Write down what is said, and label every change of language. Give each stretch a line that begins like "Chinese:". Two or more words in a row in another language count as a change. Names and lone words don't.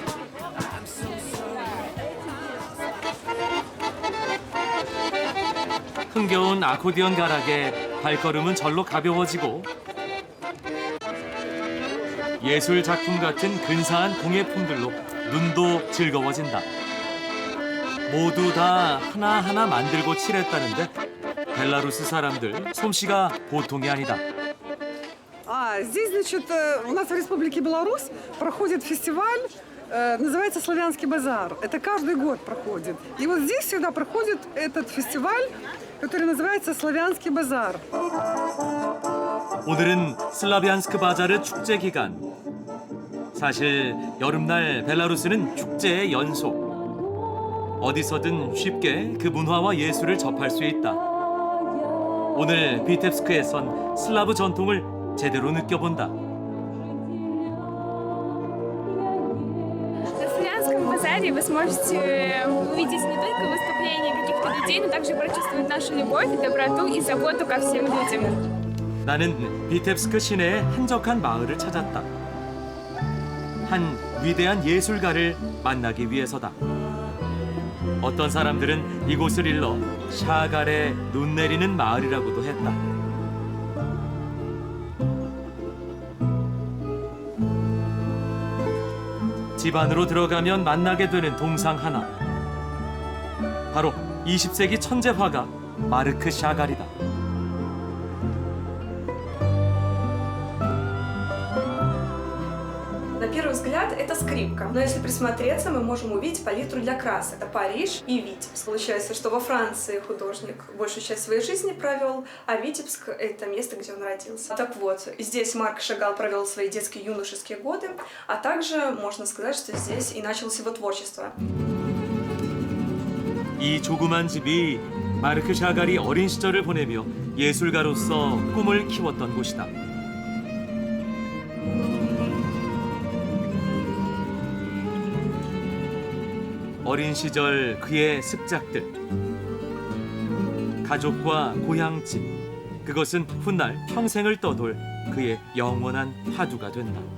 Korean: 흥겨운 아코디언 가락에 발걸음은 절로 가벼워지고 예술 작품 같은 근사한 공예품들로 눈도 즐거워진다. 모두 다 하나하나 만들고 칠했다는데 벨라루스 사람들 솜씨가 보통이 а니다.
Russian: Здесь, значит, у нас в Республике Беларусь проходит фестиваль, называется «Славянский базар». Это каждый год проходит. И вот здесь всегда проходит этот фестиваль, который называется «Славянский базар».
Korean: 오늘은 슬라비안스크 바자르 축제 기간. 사실 여름날 벨라루스는 축제의 연속. 어디서든 쉽게 그 문화와 예술을 접할 수 있다. 오늘 비텝스크에선 슬라브 전통을 제대로 느껴본다.
Russian: На славянском базаре вы сможете увидеть не только выступления каких-то людей, но также прочувствовать нашу любовь, доброту и заботу ко всем людям.
Korean: 나는 비텝스크 시내의 한적한 마을을 찾았다. 한 위대한 예술가를 만나기 위해서다. 어떤 사람들은 이곳을 일러 샤갈의 눈 내리는 마을이라고도 했다. 집 안으로 들어가면 만나게 되는 동상 하나. 바로 20세기 천재 화가 마르크 샤갈이다.
Russian: На первый взгляд это скрипка, но если присмотреться, мы можем увидеть палитру для красок. Это Париж и Витебск. Получается, что во Франции художник большую часть своей жизни провел, а Витебск — это место, где он родился. Так вот, здесь Марк Шагал провел свои детские и юношеские годы, а также можно сказать, что здесь и началось его творчество.
Korean: 이 조그만 집이 마르크 샤갈이 어린 시절을 보내며 예술가로서 꿈을 키웠던 곳이다. 어린 시절 그의 습작들, 가족과 고향집, 그것은 훗날 평생을 떠돌 그의 영원한 화두가 된다.